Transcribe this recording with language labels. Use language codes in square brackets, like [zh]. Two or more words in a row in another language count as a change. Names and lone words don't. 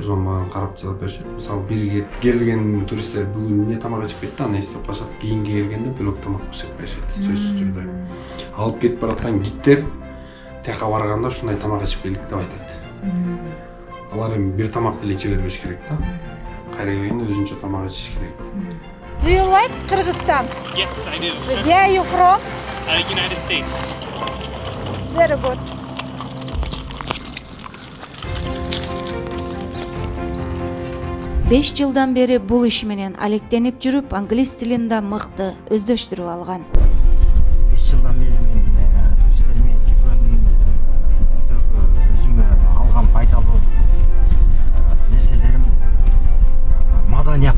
[ky] ошону мага карап жазып беришет. Мисалы бир келген туристтер бүгүн эмне тамак ичип кетти, аны эстеп калышат. Кийинки келгенде бөлөк тамак пиширип беришет, сөзсүз түрдө. Алып кетип бараткан гидтер тияка барганда ушундай тамак ичип келдик деп айтат. Алар эми бир тамакты эле иче бербеш керек да. Кайра келгенде өзүнчө тамак ичиш керек. [en] Do you like Kyrgyzstan? Yes, I do. Where are you from? United States. Very good. [ky] Беш жылдан бери бул иш менен алектенип жүрүп, англис тилин да мыкты өздөштүрүп алган. 5 жылдан бери мен туристтер менен жүргөндөгү өзүмө алган пайдалуу нерселерим маданият.